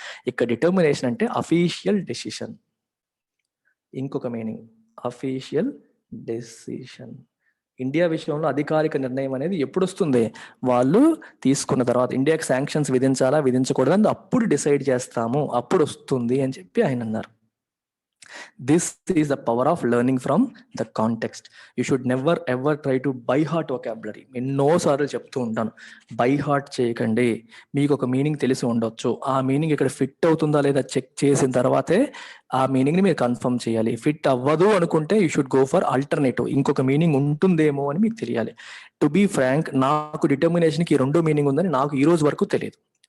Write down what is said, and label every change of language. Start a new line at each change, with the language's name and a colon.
Telugu: ఇక్కడ డిటర్మినేషన్ అంటే official decision. ఇంకొక మీనింగ్, అఫీషియల్ డెసిషన్. ఇండియా విషయంలో అధికారిక నిర్ణయం అనేది ఎప్పుడు వస్తుంది? వాళ్ళు తీసుకున్న తర్వాత. ఇండియాకి శాంక్షన్స్ విధించాలా విధించకూడదు అప్పుడు డిసైడ్ చేస్తాము, అప్పుడు వస్తుంది అని చెప్పి ఆయన అన్నారు.
English: This is the power of learning from the context. You should never ever try to by heart vocabulary.
Telugu: ఎన్నోసార్లు చెప్తూ ఉంటాను, బై హార్ట్ చేయకండి. మీకు ఒక మీనింగ్ తెలిసి ఉండొచ్చు, ఆ మీనింగ్ ఇక్కడ ఫిట్ అవుతుందా లేదా చెక్ చేసిన తర్వాతే ఆ మీనింగ్ ని మీరు కన్ఫర్మ్ చేయాలి. ఫిట్ అవ్వదు అనుకుంటే
English: you should go for alternative,
Telugu: ఇంకొక మీనింగ్ ఉంటుందేమో అని మీకు తెలియాలి.
English: to be frank,
Telugu: నాకు డిటర్మినేషన్కి 2 మీనింగ్ ఉందని నాకు ఈ రోజు వరకు తెలియదు.